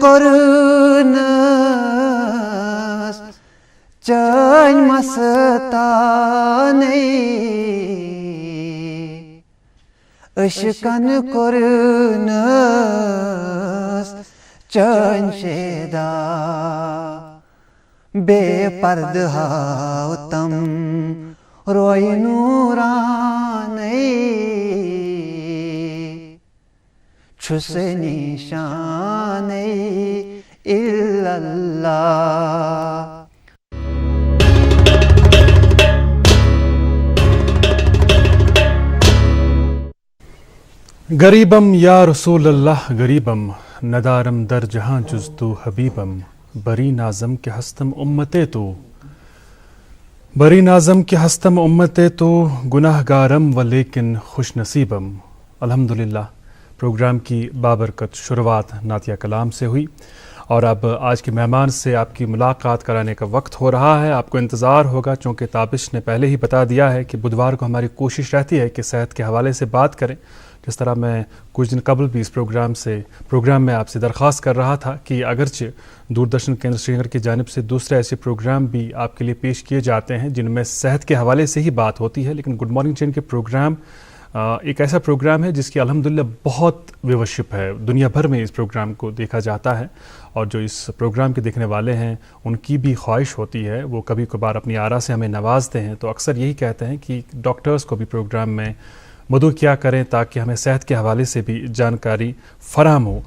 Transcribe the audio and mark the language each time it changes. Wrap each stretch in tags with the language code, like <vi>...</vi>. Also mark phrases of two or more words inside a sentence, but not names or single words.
<ks>کرنس چین مستانے اشکن کرنس چین شیدا بے پرد ہاوتم روئی نورانے چھس نشان اللہ</ks> <fa>غریبم</fa> <ar>یا رسول اللہ</ar> <fa>غریبم ندارم در جہاں جز تو حبیبم بری نازم کے ہستم امتے تو بری نازم کے ہستم امتے تو گناہ گارم و لیکن خوش نصیبم.</fa> <ur>الحمدللہ پروگرام کی بابرکت شروعات نعتیہ کلام سے ہوئی اور اب آج کے مہمان سے آپ کی ملاقات کرانے کا وقت ہو رہا ہے. آپ کو انتظار ہوگا چونکہ تابش نے پہلے ہی بتا دیا ہے کہ بدھوار کو ہماری کوشش رہتی ہے کہ صحت کے حوالے سے بات کریں. جس طرح میں کچھ دن قبل بھی اس پروگرام میں آپ سے درخواست کر رہا تھا کہ اگرچہ دوردرشن کیندر سری نگر کی جانب سے دوسرے ایسے پروگرام بھی آپ کے لیے پیش کیے جاتے ہیں جن میں صحت کے حوالے سے ہی بات ہوتی ہے، لیکن</ur> <en>good morning</en> <ur>چین کے پروگرام ایک ایسا پروگرام ہے جس کی الحمدللہ بہت ویورشپ ہے. دنیا بھر میں اس پروگرام کو دیکھا جاتا ہے اور جو اس پروگرام کے دیکھنے والے ہیں ان کی بھی خواہش ہوتی ہے، وہ کبھی کبھار اپنی آرا سے ہمیں نوازتے ہیں تو اکثر یہی کہتے ہیں کہ ڈاکٹرز کو بھی پروگرام میں مدعو کیا کریں تاکہ ہمیں صحت کے حوالے سے بھی جانکاری فراہم ہو.</ur>